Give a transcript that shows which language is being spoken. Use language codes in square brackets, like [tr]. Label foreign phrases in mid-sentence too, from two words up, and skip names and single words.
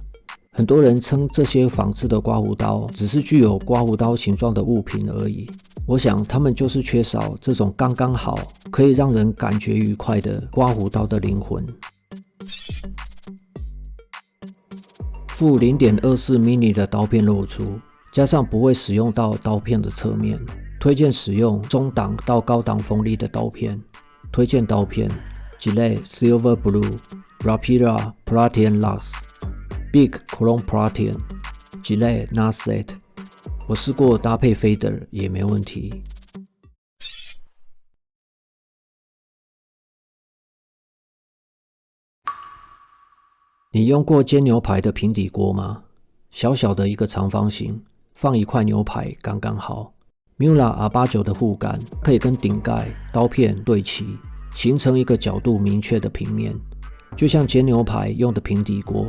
[zh] 很多人称这些仿制的刮胡刀只是具有刮胡刀形状的物品而已，我想他们就是缺少这种刚刚好可以让人感觉愉快的刮胡刀的灵魂。负 0.24 mm 的刀片露出，加上不会使用到刀片的侧面，推荐使用中档到高档锋利的刀片。推荐刀片 Gillette Silver Blue Rapira Platinum Lux Big Chrome Platinum Gillette Nutset。我试过搭配 Fader 也没问题。你用过煎牛排的平底锅吗？小小的一个长方形，放一块牛排刚刚好。Miura R89 的护杆可以跟顶盖、刀片对齐，形成一个角度明确的平面，就像煎牛排用的平底锅。